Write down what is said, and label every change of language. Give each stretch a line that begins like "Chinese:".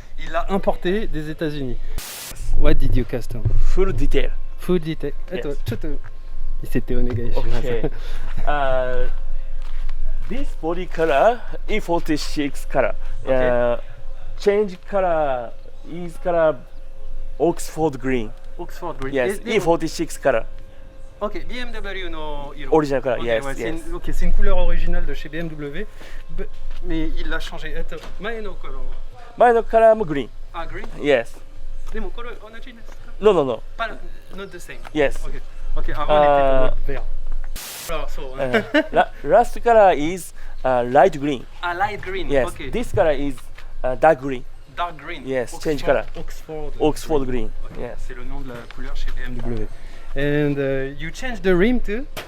French: Il l'a importé des États-Unis.
English: What did you custom? Full detail. Full detail. Yes.
Japanese: ちょっと見せてお願いします。
English: Okay. This body color E46 color. Okay. Change color is color Oxford green. Oxford Green. Yes. E46 color.
Japanese: Ok. BMW の色。
English: Original color. Okay, Yes.
French: ouais,
English: Yes.
French: c'est une couleur originale de chez BMW. Mais il l'a changé.
Japanese: 前の頃。前のcolorも green. あ、green?
English: Yes.
Japanese: でもこれ同じですか?
English: No, no, no. Not the same. Yes.
French: Ok. Ok. Avant il était vert. Alors, so.
English: Last color is light green. Ah, light green. Yes. Okay. This color is dark green. Dark green. Yes, Oxford, change color. Oxford Green. Okay. Yes.
French: C'est le nom de la couleur chez BMW.
English: And you changed the rim too?